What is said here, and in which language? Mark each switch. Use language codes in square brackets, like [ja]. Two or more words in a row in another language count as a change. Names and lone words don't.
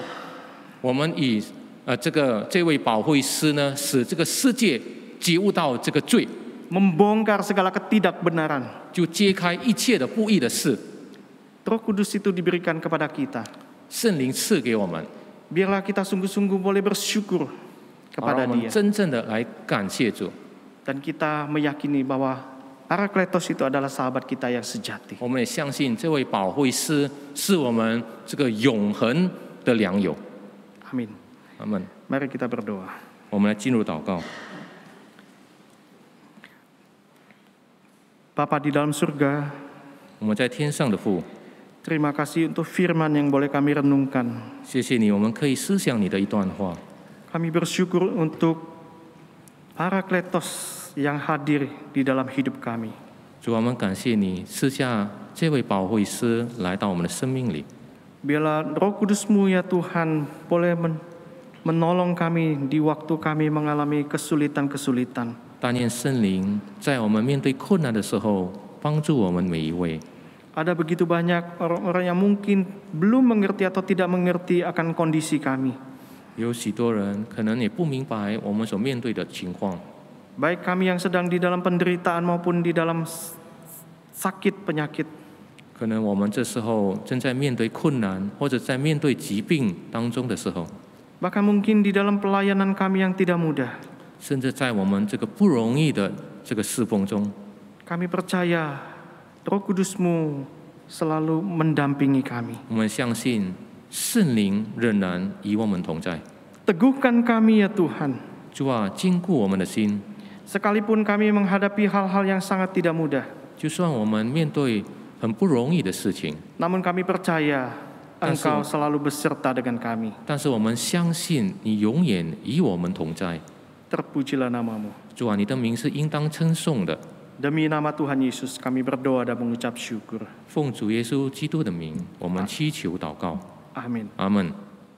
[zh] 我们以这位保惠师呢，使这个世界觉悟到这个罪， [id] Membongkar segala ketidakbenaran. [zh] 就揭开一切的不义的事。 [id] Roh Kudus itu diberikan kepada kita. [zh] 圣灵赐给我们， [id] Biarlah kita sungguh-sungguh boleh bersyukur [zh] 好让 [id] kepada [zh] 我们 [id] Dia. [zh] 真正的来感谢主。 [id] Dan kita meyakini bahwa Parakletos itu adalah sahabat kita yang sejati. [zh] 我们也相信这位保惠师是我们这个永恒的良友。 [id] Amin. [zh] 阿门。 [id] Mari kita berdoa. [zh] 我们来进入祷告。 [id] Bapa di dalam surga, [zh] 我们在天上的父， [id] terima kasih untuk firman yang boleh kami renungkan. [zh] 谢谢你，我们可以思想你的一段话。 [id] Kami bersyukur untuk Parakletos yang hadir di dalam hidup kami. [zh] 主，我们感谢你赐下这位保惠师来到我们的生命里。 [id] Biarlah Roh Kudus-Mu ya Tuhan boleh menolong kami di waktu kami mengalami kesulitan-kesulitan. [zh] 但愿圣灵在我们面对困难的时候，帮助我们每一位。 [id] Ada begitu banyak orang-orang yang mungkin belum mengerti atau tidak mengerti akan kondisi kami. [zh] 有许多人可能也不明白我们所面对的情况， [id] Baik kami yang sedang di dalam penderitaan maupun di dalam sakit penyakit. [zh] 可能我们这时候正在面对困难，或者在面对疾病当中的时候， [id] Bahkan mungkin di dalam pelayanan kami yang tidak mudah, [zh] 甚至在我们这个不容易的这个侍奉中， [id] kami percaya Roh Kudus-Mu selalu mendampingi kami. [zh] 我们相信圣灵仍然与我们同在。 [id] Teguhkan kami ya Tuhan, [zh] 主啊，坚固我们的心， [id] sekalipun kami menghadapi hal-hal yang sangat tidak mudah. [zh] 就算我们面对很不容易的事情， [id] Namun kami percaya Engkau selalu beserta dengan kami. [zh] 但是我们相信你永远与我们同在。 [id] Terpujilah nama-Mu. [zh] 主啊，你的名是应当称颂的。 [id] Demi nama Tuhan Yesus kami berdoa dan mengucap syukur. [zh] 奉主耶稣基督的名，我们祈求祷告， [id] Amin. [zh] 阿门。